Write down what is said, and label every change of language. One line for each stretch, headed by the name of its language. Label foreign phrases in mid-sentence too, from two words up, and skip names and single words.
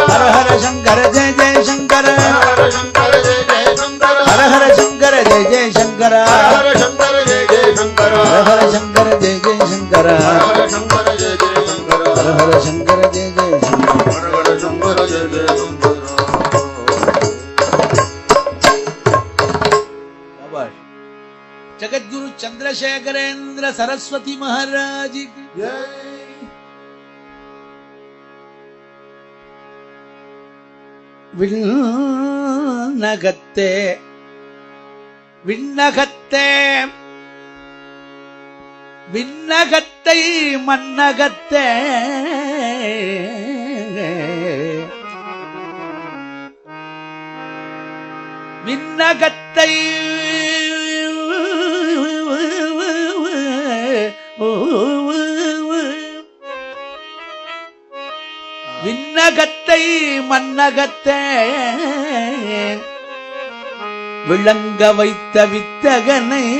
Tamil: ஹர ஹர சங்கர ஜெய ஜெய சங்கர ஹர சங்கர ஜெய ஜெய சங்கர ஹர ஹர சங்கர ஜெய ஜெய சங்கர ஹர சங்கர ஜெய ஜெய சங்கர ஹர ஹர சங்கர ஜெய ஜெய சங்கர ஹர சங்கர ஜெய ஜெய சங்கர ஹர ஹர சங்கர ஜெய ஜெய சங்கர ஹர சங்கர ஜெய ஜெய சங்கர
Hindi: जगद्गुरु चंद्रशेखरेंद्र सरस्वती महाराज की
Tamil: விண்ணகத்தே விண்ணகத்தே விண்ணகத்தை மண்ணகத்தே விண்ணகத்தை விண்ணகத்தை மண்ணகத்தே விளங்க வைத்த வித்தகனை